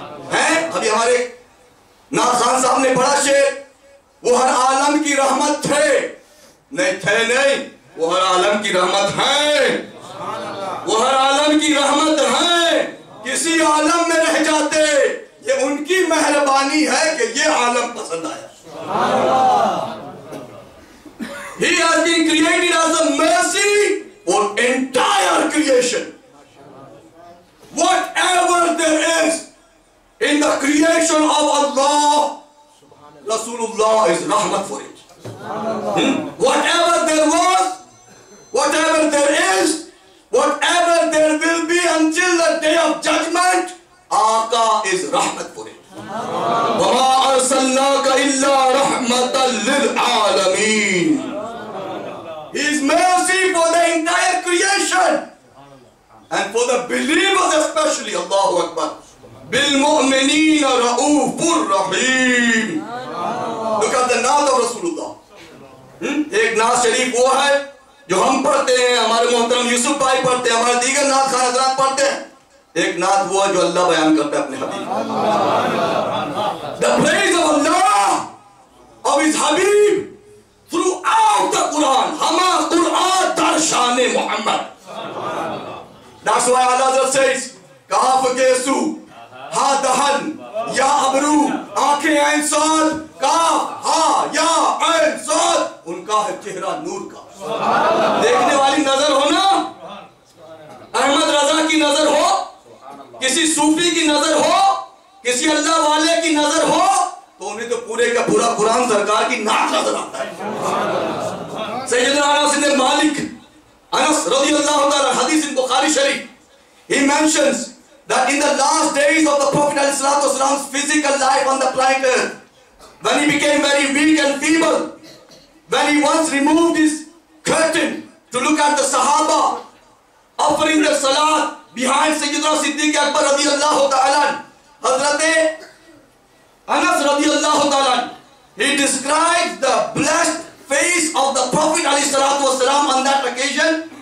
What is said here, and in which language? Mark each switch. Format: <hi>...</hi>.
<ur>ابھی ہمارے ناز خان صاحب نے پڑھا شعر، وہ ہر عالم کی رحمت تھے. نہیں تھے نہیں، وہ ہر عالم کی رحمت ہیں. وہ ہر عالم کی رحمت ہیں. کسی عالم میں رہ جاتے، یہ ان کی مہربانی ہے کہ یہ عالم پسند آیا.</ur> <en>He has been created as a mercy for entire creation. Whatever there is, creation of Allah, Rasulullah is rahmat for it. Whatever there was, whatever there is, whatever there will be until the day of judgment, Aqa is rahmat for it.</en> <ar>وَمَا أَرْسَلْنَاكَ إِلَّا رَحْمَةً لِلْعَالَمِينَ.</ar> <en>His mercy for the entire creation and for the believers especially.</en> <ar>Allahu Akbar. بِالْمُؤْمِنِينَ رَؤُوفٌ رَحِيمٌ.</ar> <en>Look at the naat of Rasulullah.</en> <ur>ایک نعت شریف وہ ہے جو ہم پڑھتے ہیں, ہمارے محترم یوسف بھائی پڑھتے ہیں, ہمارے دیگر نعت خان حضرات پڑھتے ہیں. ایک نعت وہ ہے جو اللہ بیان کرتا ہے اپنے حبیب.</ur> <en>The praise of Allah, of his Habib, throughout the Quran.</en> <fa>Hama Quran dar shan Muhammad.</fa> <en>That's why Allah Hazrat says,</en> <ur>Kaf Kesu, Ha Dahan, Ya Abru, Aankhein Ain Saad,</ur> <en>Kaf, Ha, Ya, Ain Saad.</en> <ur>Unka hai chehra noor ka. دیکھنے والی نظر ہو نا, احمد رضا کی نظر ہو, کسی صوفی کی نظر ہو, کسی اللہ والے کی نظر ہو, تو انہیں تو پورے کا پورا قرآن سرکار کی نعت نظر آتا ہے.</ur> <en>سیدنا انس بن مالک, انس رضی اللہ تعالی, حدیث in Bukhari Sharif, he mentions that in the last days of the Prophet ﷺ's physical life on the planet Earth, when he became very weak and feeble, when he once removed his curtain to look at the Sahaba offering their salat behind Sayyidina Siddiq Akbar radiyallahu ta'ala, Hazrat Anas radiyallahu ta'ala, he describes the blessed face of the Prophet ﷺ on that occasion.</en>